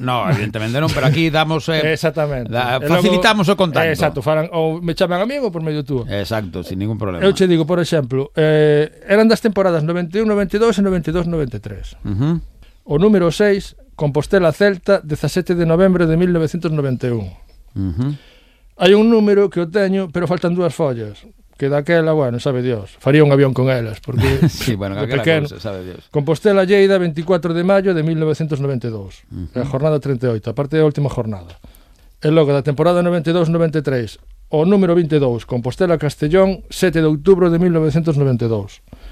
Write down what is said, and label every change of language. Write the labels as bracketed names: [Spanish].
[Galician] No, evidentemente non, pero aquí damos... exactamente. Facilitamos logo, o contacto. Exacto, faran, ou me chaman a mí ou por medio túo. [Spanish] Exacto, sin ningún problema. [Galician] Eu che digo, por exemplo, eran das temporadas 91-92 e 92-93. Uh-huh. O número 6, Compostela Celta, 17 de novembro de 1991. Uh-huh. Hai un número que eu teño, pero faltan dúas follas. Que daquela, bueno, sabe Dios, faría un avión con elas, porque... sí, bueno, que pequeno, cosa, sabe Dios. Compostela Lleida, 24 de maio de 1992, uh-huh, a jornada 38, a parte da última jornada. E logo, da temporada 92-93, o número 22, Compostela Castellón, 7 de outubro de 1992.